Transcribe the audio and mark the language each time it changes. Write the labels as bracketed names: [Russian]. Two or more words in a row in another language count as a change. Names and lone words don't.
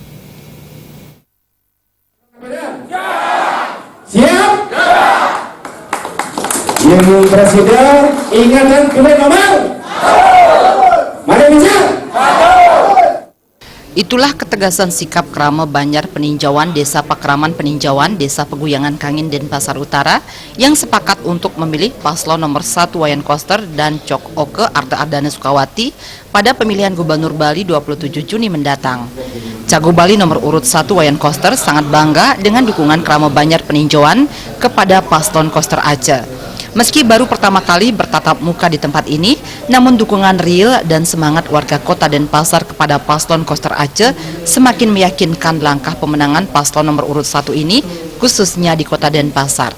[Indonesian] Siap? Yang Presiden ingatan kulit nomor. Mari bisa. Itulah ketegasan sikap Krama Banjar Peninjauan Desa Pakraman Peninjauan Desa Peguyangan Kangin Denpasar Utara yang sepakat untuk memilih paslon nomor 1 Wayan Koster dan Cok Oke Arta Ardana Sukawati pada pemilihan Gubernur Bali 27 Juni mendatang. Cagup Bali nomor urut 1 Wayan Koster sangat bangga dengan dukungan Krama Banjar Peninjauan kepada paslon Koster Aceh. Meski baru pertama kali bertatap muka di tempat ini, namun dukungan real dan semangat warga Kota Denpasar kepada paslon Koster Aceh semakin meyakinkan langkah pemenangan paslon nomor urut 1 ini, khususnya di Kota Denpasar.